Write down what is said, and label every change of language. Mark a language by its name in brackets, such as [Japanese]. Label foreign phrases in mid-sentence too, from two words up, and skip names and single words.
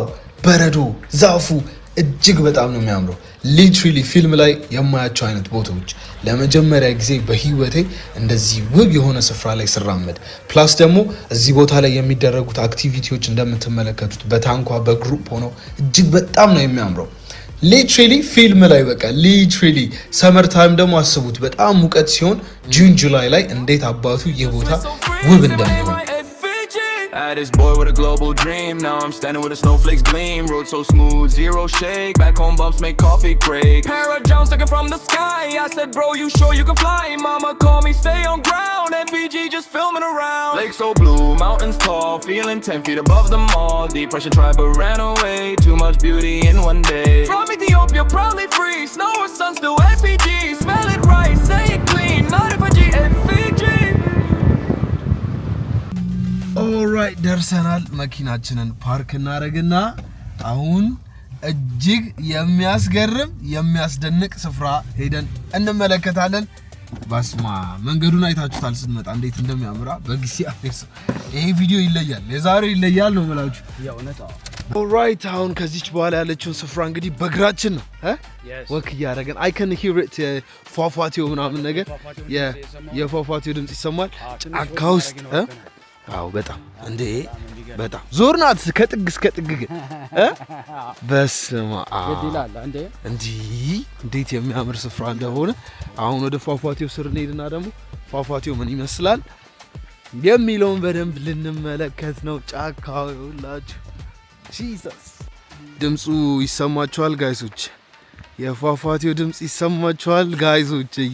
[Amharic] በረዶ ዛፉ እጅግ በጣም ነው የሚያምረው ሊትራሊ ፊልም ላይ የማያቸው አይነት ቦታዎች ለመጀመሪያ ጊዜ በህይወቴ እንደዚህ ውብ የሆነ ስፍራ ላይ ስራመድ ፕላስ ደግሞ እዚህ ቦታ ላይ የሚደረጉት አክቲቪቲዎች እንደምትመለከቱት በታንኳ በግሩፕ ሆነው እጅግ በጣም ነው የሚያምረው ሊትራሊ ፊልም ላይ በቃ ሊትራሊ [English] summer time [Amharic] ደግሞ አስቡት በጣም ሙቀት ሲሆን ጁን ጁላይ ላይ እንዴት አባቱ ይህ ቦታ ውብ እንደሚሆን [English] I had this boy with a global dream. Now I'm standing with the snowflakes gleam. Road so smooth, zero shake. Back home bumps make coffee break. Parajones looking from the sky. I said, bro, you sure you can fly? Mama called me, stay on ground. MVG just filming around. Lake so blue, mountains tall. Feeling 10 feet above them all. Depression tried but ran away. Too much beauty in one day. From Ethiopia, proudly free. Snow or sun, still FPG. Smell it right, say it clean. Not if I G, FPG. [Amharic] ኦልራይት ደርሰናል መኪናችንን ፓርክ እናረግና አሁን እጅግ የሚያስገርም የሚያስደንቅ ስፍራ ሄደን እንመለከታለን ባስማ መንገዱን አይታችሁታል ስትመጣ እንዴት እንደሚያምራ በእግዚአብሔር ይሄ ቪዲዮ ይለያል የዛሬው ይለያል ነው ማለት የእውነት ኦልራይት አሁን ከዚች በኋላ ያለችውን ስፍራ እንግዲህ በእግራችን ነው ወክ ያረጋን [English] I can hear it [Amharic] ፏፏቴው ምናምን ነገር የፏፏቴው ድምጽ ይሰማል ጫካ ውስጥ አው በጣም እንዴ በጣም ዞርናት ከጥግ እስከ ጥግ በስማ ይላል እንዴ እንዴት የሚያምር ስፍራ እንደሆነ አሁን ወደ ፏፏቴው ስር እንሄድና ደግሞ ፏፏቴው ምን ይመስላል የሚለውን በደንብ ልንመለከት ነው ጫካው ሁላችሁ ጂሰስ ድምጹ ይሰማችኋል ጋይሶች የፏፏቴው ድምጽ ይሰማችኋል ጋይሶች